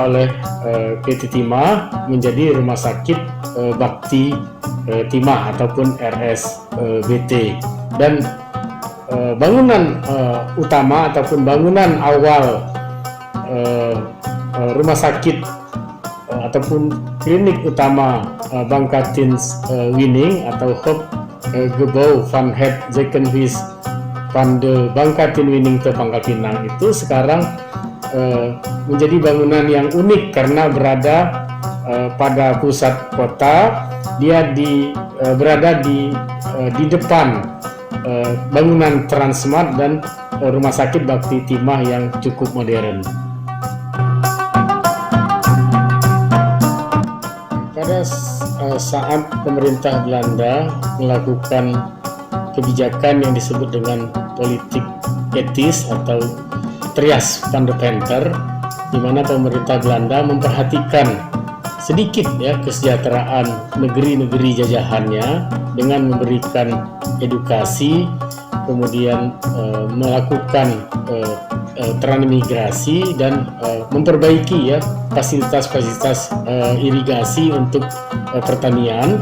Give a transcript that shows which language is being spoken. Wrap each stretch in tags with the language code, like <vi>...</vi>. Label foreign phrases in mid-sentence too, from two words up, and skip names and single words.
<id>oleh PT Timah menjadi Rumah Sakit Bakti Timah ataupun RSBT, dan bangunan utama ataupun bangunan awal rumah sakit ataupun klinik utama Bangka Teens Wining atau</id> <nl>Hoofdgebouw van het ziekenhuis van de Bangka Teens Wining te Pangkal Pinang</nl> <id>itu sekarang menjadi bangunan yang unik karena berada pada pusat kota. Dia berada di depan bangunan Transmart dan rumah sakit Bakti Timah yang cukup modern. Pada saat pemerintah Belanda melakukan kebijakan yang disebut dengan politik etis atau Trias van de Venter, di mana pemerintah Belanda memperhatikan sedikit kesejahteraan negeri-negeri jajahannya dengan memberikan edukasi, kemudian melakukan transmigrasi dan memperbaiki fasilitas-fasilitas irigasi untuk pertanian.</id>